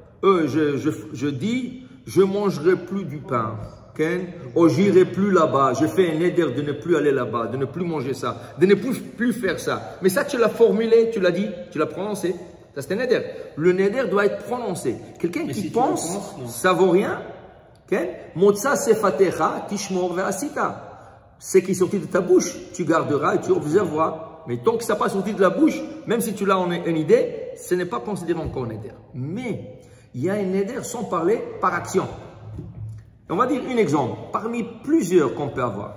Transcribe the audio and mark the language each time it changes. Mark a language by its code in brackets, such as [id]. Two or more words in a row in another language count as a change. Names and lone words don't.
[fr] Je dis, je ne mangerai plus du pain. Okay? Oh, j'irai plus là-bas. J'ai fait un neder de ne plus aller là-bas, de ne plus manger ça, de ne plus faire ça. Mais ça, tu l'as formulé, tu l'as dit, tu l'as prononcé. Ça, c'est un neder. Le neder doit être prononcé. Quelqu'un qui pense, ça vaut rien. [he] מוצא שפתיך תשמור ועשית. [fr] C'est qui est sorti de ta bouche, tu garderas et tu observeras. Mais tant que ça n'est pas sorti de la bouche, même si tu l'as en une idée, ce n'est pas considéré encore un neder. Mais il y a un neder sans parler par action. On va dire un exemple, parmi plusieurs qu'on peut avoir.